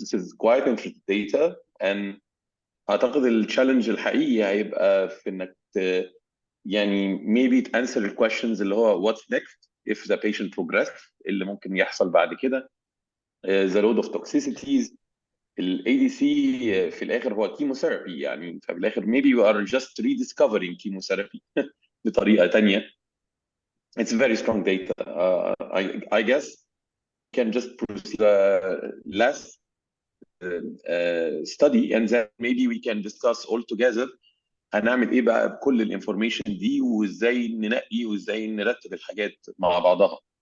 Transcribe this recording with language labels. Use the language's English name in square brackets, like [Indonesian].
[English] This is quite interesting data, and [Arabic] أعتقد الchallenge الحقيقي هيبقى في إنك يعني [English] maybe to answer the questions [Arabic] اللي هو [English] what's next if the patient progressed, [Arabic] اللي ممكن يحصل بعد كده, [English] the load of toxicities. [Arabic] ال ADC في الآخر هو chemotherapy يعني, ففي الآخر [English] maybe you are just rediscovering chemotherapy [Arabic] بطريقة تانية. [English] It's very strong data. I guess we can just proceed the last study, and then maybe we can discuss all together [Arabic] هنعمل ايه بقى بكل الانفورميشن دي, وازاي ننقي وازاي نرتب الحاجات مع بعضها.